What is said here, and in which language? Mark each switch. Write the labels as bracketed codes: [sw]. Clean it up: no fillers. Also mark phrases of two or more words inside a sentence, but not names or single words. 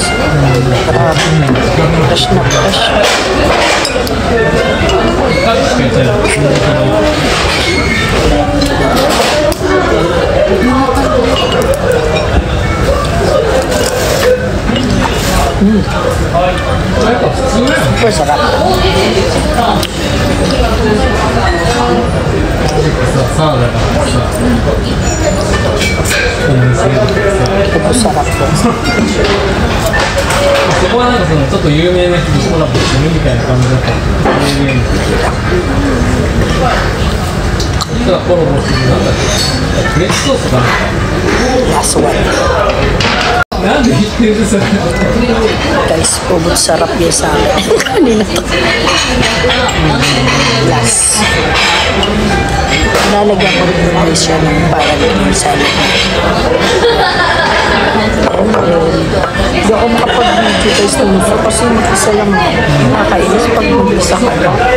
[tl] Grabe. Fresh na fresh. Super sarap. Super sarap po. [ja] そこはなんかそのちょっと有名な人とコラボしてるみたいな感じだったんですけど、有名な人がコラボしてるなんだっけ、フレンチソースかな。 [en] Last one. [ja] なんで言ってるんですか。 [tl] Guys, ubod sarap yan sa akin. Kanina to. Last. Lalagyan ko rin yung siya ng parang salad. Hindi ako makapag-video guys ng muso kasi mag-isa lang nakakainis pag mag-isa ka lang.